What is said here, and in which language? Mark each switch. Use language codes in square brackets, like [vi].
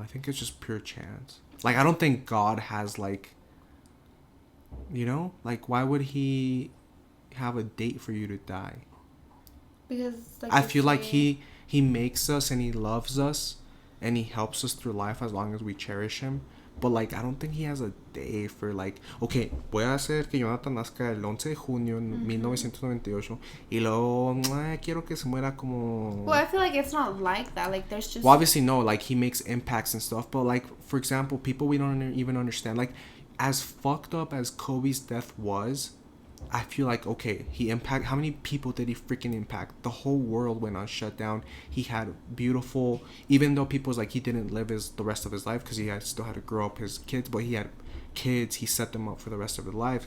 [en] I think it's just pure chance. Like, I don't think God has, like, like, why would he have a date for you to die? Because, like, I feel like he makes us and he loves us and he helps us through life as long as we cherish him. [es] But, like, I don't think he has a day for, like, okay, voy a hacer que Jonathan nazca el 11 de junio en 1998 y luego quiero que se muera como... [en] Well, I feel like it's not like that. Like, there's just... Well, obviously, no, like, he makes impacts and stuff. But, like, for example, people we don't even understand, like, as fucked up as Kobe's death was, I feel like, okay, how many people did he freaking impact? The whole world went on shutdown. He had beautiful, even though people's like, he didn't live the rest of his life because he still had to grow up his kids, but he had kids, he set them up for the rest of their life.